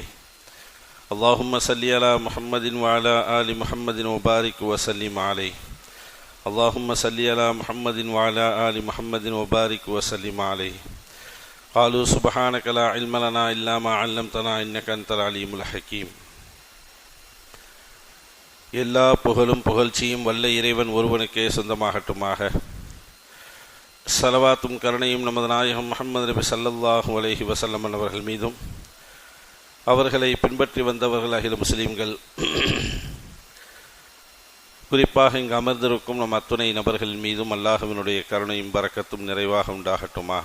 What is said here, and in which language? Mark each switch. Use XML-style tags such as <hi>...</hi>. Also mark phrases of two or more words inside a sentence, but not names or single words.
<ar>اللهم صل على محمد وعلى آل محمد وبارك وسلم عليه. اللهم صل على محمد وعلى آل محمد وبارك وسلم عليه. قالوا سبحانك لا علم لنا إلا ما علمتنا إنك أنت العليم الحكيم.</ar> <ta>எல்லா புகழும் புகழ்ச்சியும் வல்ல இறைவன் ஒருவனுக்கே சொந்தமாகட்டுமாக. ஸலவாத்தும் கருணையும் நமது நாயகம் முஹம்மது நபி</ta> <ar>صلى الله عليه وسلم</ar> <ta>அவர்கள் மீதும் அவர்களை பின்பற்றி வந்தவர்கள் அகில முஸ்லீம்கள், குறிப்பாக இங்கு அமர்ந்திருக்கும் நம் அத்துணை நபர்கள் மீதும் அல்லாஹுவினுடைய கருணையும் பரக்கத்தும் நிறைவாக உண்டாகட்டுமாக.</ta>